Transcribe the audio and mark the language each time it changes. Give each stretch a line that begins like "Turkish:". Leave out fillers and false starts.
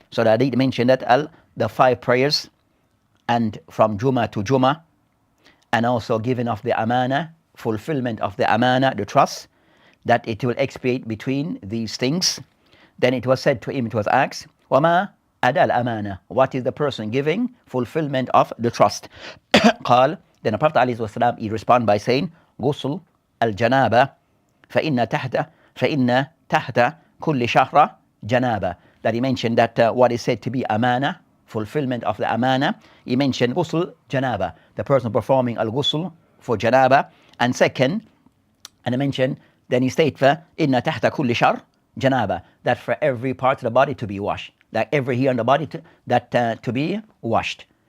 English: So the hadith mentioned that the 5 prayers, and from Juma to Juma, and also giving of the amana, fulfillment of the amana, the trust, that it will expiate between these things. Then it was said to him, it was asked,
Arabic: wa ma ada al-amana,
English: what is the person giving fulfillment of the trust?
Arabic: قال,
English: then the Prophet ﷺ, he responded by saying,
Arabic: غسل الجنابة فإن تحت كل شهر جنابة.
English: That he mentioned that what is said to be amana, fulfillment of the amana, he mentioned
Arabic: غسل janaba,
English: the person performing al-ghusl for janaba. And second, and he mentioned, then he stated,
Arabic: إن تحت كل شهر janaba,
English: that for every part of the body to be washed, that every hair on the body to be washed.